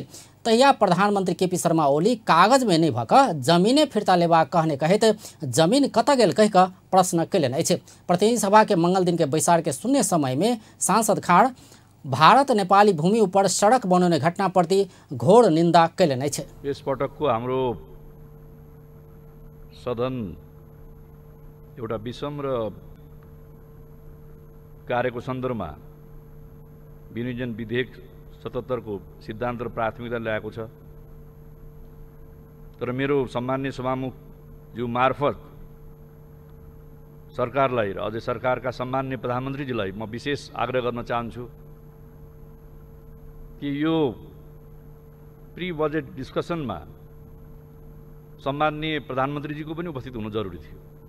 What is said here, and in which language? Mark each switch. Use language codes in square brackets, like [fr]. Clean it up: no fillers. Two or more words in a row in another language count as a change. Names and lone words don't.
[mai] तहिया प्रधानमंत्री केपी शर्मा ओली कागज में नहीं भऽ कऽ जमीने फिर्ता लेबा कहने कहैत जमीन कतऽ गेल कहि कऽ प्रश्न कयलनि अछि। प्रतिनिधि सभा के मंगल दिन के बैसार के शून्य समय में सांसद खाड़ भारत नेपाली भूमि ऊपर सड़क बनाउने घटना प्रति घोर निंदा कयलनि अछि। [ne] यस पटकको हाम्रो सदन एउटा विषम र कार्यको सन्दर्भमा विनियोजन विधेयक 77 को सिद्धान्त र प्राथमिकता ल्याएको छ। तर मेरो सम्माननीय सभामुख ज्यू मार्फत सरकारलाई र अझै सरकारका सम्माननीय प्रधानमन्त्रीजीलाई म विशेष आग्रह गर्न चाहन्छु कि यो [en] pre budget discussionमा [ne] सम्माननीय प्रधानमन्त्रीजीको पनि उपस्थित हुनु जरुरी थियो।